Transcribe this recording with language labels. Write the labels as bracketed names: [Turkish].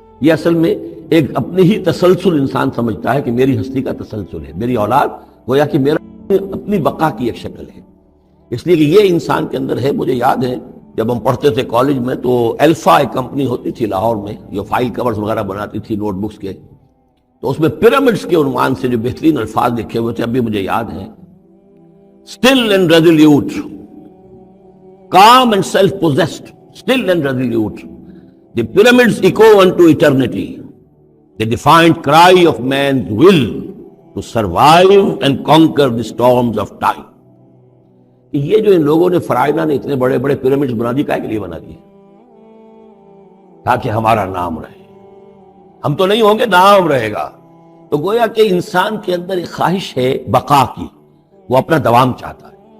[Urdu] یہ اصل میں ایک اپنی ہی تسلسل انسان سمجھتا ہے کہ میری ہستی کا تسلسل ہے، میری اولاد گویا کہ میرا اپنی بقا کی ایک شکل ہے. اس لیے کہ یہ انسان کے اندر ہے. مجھے یاد ہے جب ہم پڑھتے تھے کالج میں تو الفا ایک کمپنی ہوتی تھی لاہور میں جو فائل کورز وغیرہ بناتی تھی نوٹ بکس کے، تو اس میں پیرامڈز کے عنوان سے جو بہترین الفاظ لکھے ہوئے تھے اب بھی مجھے یاد ہیں. [English] Still and resolute, calm and self-possessed, still and resolute, the pyramids echo unto eternity, the defiant cry of man's will to survive and conquer the storms of time. [Urdu] یہ جو ان لوگوں نے فرائضہ نے اتنے بڑے بڑے پیرامڈز بنا دی، کائے کے لیے بنا دیے؟ تاکہ ہمارا نام رہے. ہم تو نہیں ہوں گے، نام رہے گا. تو گویا کہ انسان کے اندر ایک خواہش ہے بقا کی، وہ اپنا دوام چاہتا ہے.